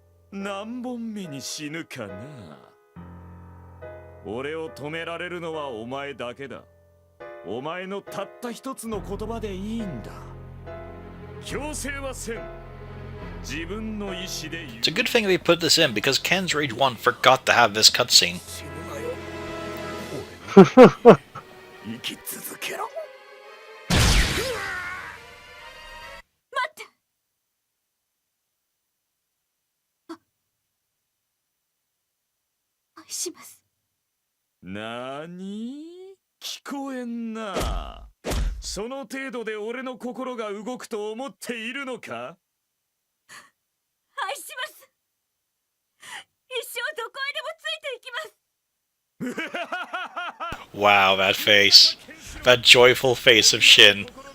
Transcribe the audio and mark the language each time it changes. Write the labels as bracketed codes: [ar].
[ja] 何本目に死ぬかな。俺を止められるのはお前だけだ。お前のたった一つの言葉でいいんだ。強制はせん。自分の意志で。 [en] It's a good thing we put this in because Ken's Rage 1 forgot to have this cutscene. [ja] 生き続けろ。待って。愛します。なーに？聞こえんな。その程度で俺の心が動くと思っているのか？愛します。一生どこへでもついていきます。 [en] Wow, that face. That joyful face of Shin.